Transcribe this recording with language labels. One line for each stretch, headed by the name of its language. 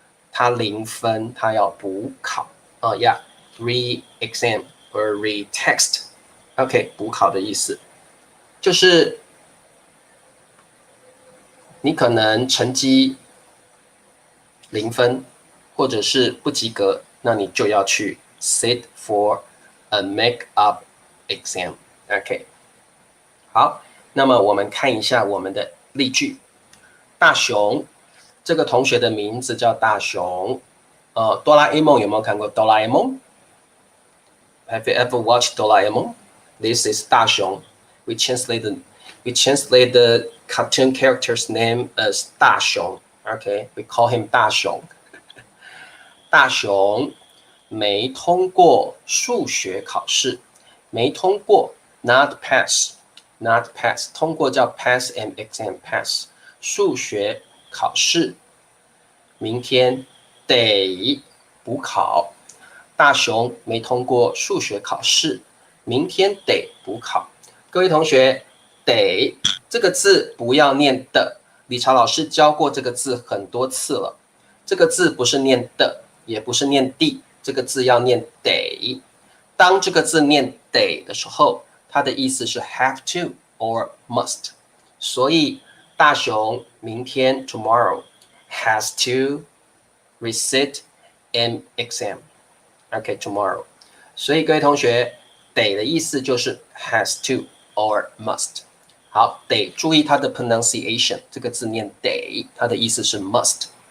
Chinese: 他0分，他要补考。
English: re-exam or re-text。
Chinese: OK， 补考的意思就是你可能成绩0分，或者是不及格，那你就要去
English: sit for a makeup exam.
Chinese: OK， 好，那么我们看一下我们的例句。大雄，这个同学的名字叫大雄。哆啦 A 梦有没有看过哆啦 A 梦 ？
English: Have you ever watched
Chinese: 哆啦 A 梦 ？
English: This is
Chinese: 大雄。
English: We translate the cartoon character's name as 大雄。 OK， we call him 大雄。
Chinese: 大雄没通过数学考试，没通过
English: not pass，not pass，
Chinese: 通过叫
English: pass an exam pass，
Chinese: 数学考试明天得补考。大雄没通过数学考试，明天得补考。各位同学，得这个字不要念的，理查老师教过这个字很多次了。这个字不是念的，也不是念地，这个字要念得。当这个字念得的时候，它的意思是
English: have to or must。
Chinese: 所以大雄明天
English: tomorrow has to recite an exam。OK tomorrow。
Chinese: 所以各位同学，得的意思就是
English: has to or must。
Chinese: 好，得注意它的 pronunciation， 这个字念得，它的意思是 must。